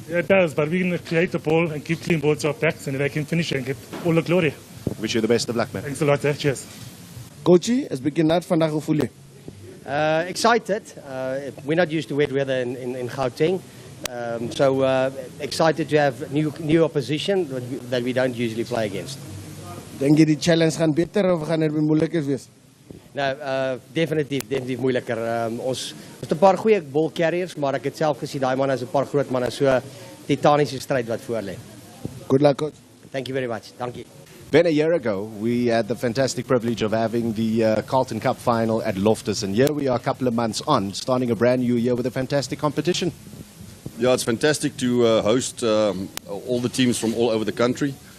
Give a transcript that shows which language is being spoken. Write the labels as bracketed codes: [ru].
[en] Yeah, it does, but we're going to create the ball and keep clean balls to our backs, and then they can finish it and get all the glory. Wish you the best of luck, man. Thanks a lot. Cheers. [af] Coachie, is begin net vandag hoe voel jy? [en] Excited. We're not used to wet weather in Gauteng. So excited to have new opposition that we don't usually play against. [af] Dink jy die challenge gaan beter of gaan dit moeiliker wees? Nou, definitief moeiliker. Ons het 'n paar goeie [en] ball carriers, [af] maar ek het self gesien daai manne is 'n paar groot manne, so titaniese stryd wat voor lê. [en] Good luck, coach. Thank you very much. Dankie. Ben, a year ago, we had the fantastic privilege of having the Carlton Cup final at Loftus, and here we are a couple of months on, starting a brand new year with a fantastic competition. Yeah, it's fantastic to host all the teams from all over the country.